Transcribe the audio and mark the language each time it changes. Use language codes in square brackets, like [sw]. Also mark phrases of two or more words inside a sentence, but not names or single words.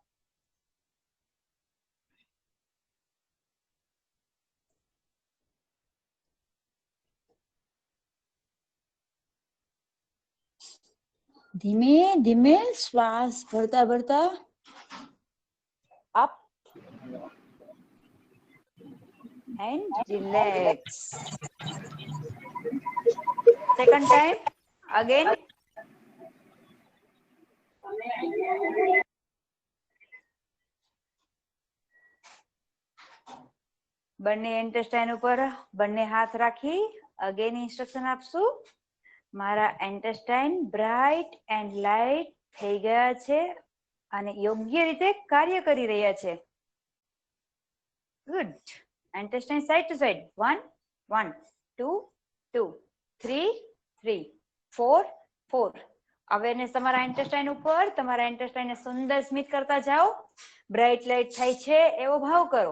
[gu] ધીમે ધીમે શ્વાસ ભરતા ભરતા અપ, [en] and relax. Second time, again. [gu] બંને intestine ઉપર બંને હાથ રાખી [en] again instruction [gu] આપશું. મારા intestine [en] bright and light [gu] થઈ ગયા છે અને યોગ્ય રીતે કાર્ય કરી રહ્યા છે. [en] Good. Intestine side to side. 1, 1, 2, 2, 3, 3, 4, 4. [gu] અવેરનેસ તમારા intestine ઉપર તમારા intestine ને સુંદર સ્મિત કરતા જાઓ. [en] bright light [gu] થાય છે એવો ભાવ કરો.